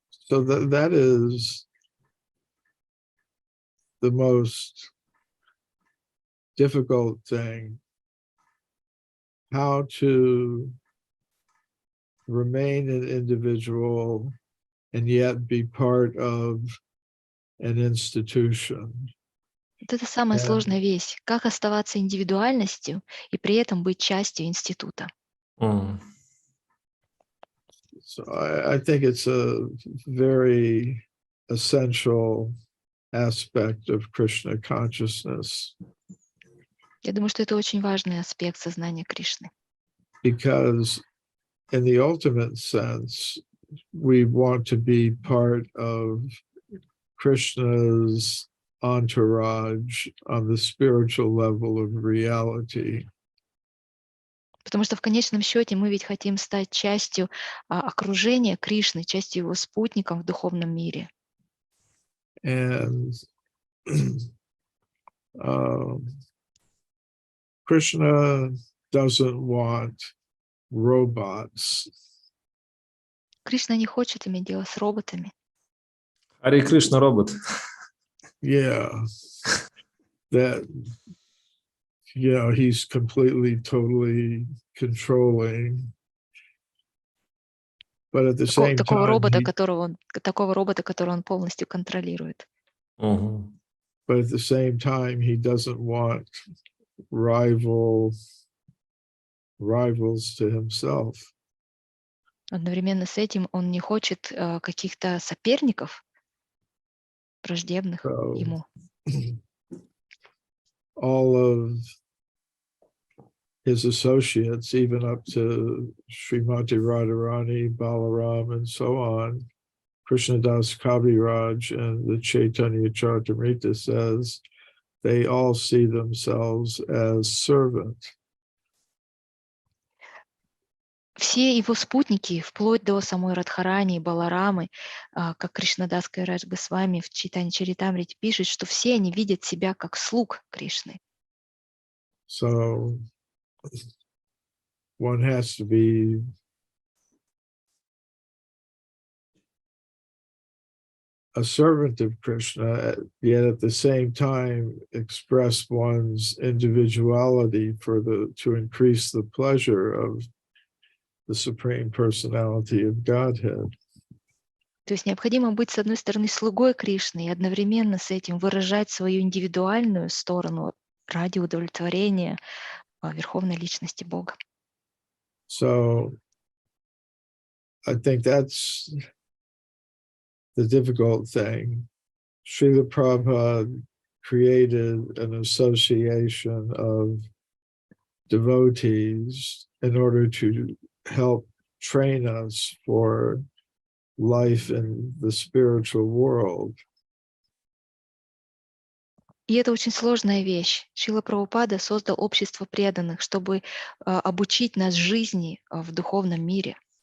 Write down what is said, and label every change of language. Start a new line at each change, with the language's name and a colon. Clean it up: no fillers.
English: So that is the most difficult thing, how to remain an individual and yet be part of an institution.
Russian: Вот это самая сложная вещь. Как оставаться индивидуальностью и при этом быть частью института.
English: So I think it's a very essential aspect of Krishna consciousness.
Russian: Я думаю, что это очень важный аспект сознания Кришны.
English: Because in the ultimate sense, we want to be part of Krishna's entourage on the spiritual level of reality.
Russian: Потому что в конечном счете мы ведь хотим стать частью окружения Кришны, частью его спутником в духовном мире.
English: And Krishna doesn't want robots.
Russian: Кришна не хочет иметь дело с роботами. Харе Кришна робот.
English: Yeah. That, he's completely, totally controlling. But at the same
Russian: Такого
English: time,
Russian: робота, которого он полностью контролирует. Угу.
English: But at the same time, he doesn't want rivals to himself.
Russian: Одновременно с этим он не хочет каких-то соперников, враждебных ему.
English: All of his associates, even up to Srimati Radharani, Balaram, and so on, Krishnadas Kaviraj and the Chaitanya Charitamrita says they all see themselves as servants.
Russian: Все его спутники, вплоть до самой Радхарани и Баларамы, как Кришнадас Кавирадж Госвами в Чайтанья Чаритамрите пишет, что все они видят себя как слуг Кришны.
English: So one has to be a servant of Krishna, yet at the same time express one's individuality to increase the pleasure of the Supreme Personality of Godhead.
Russian: То есть необходимо быть, с одной стороны, слугой Кришны и одновременно с этим выражать свою индивидуальную сторону ради удовлетворения Верховной Личности Бога.
English: So I think that's the difficult thing. Srila Prabhupada created an association of devotees in order to help train us for life in the spiritual world.
Russian: И это очень сложная вещь. Шрила Прабхупада создал общество преданных, чтобы обучить нас жизни в духовном мире.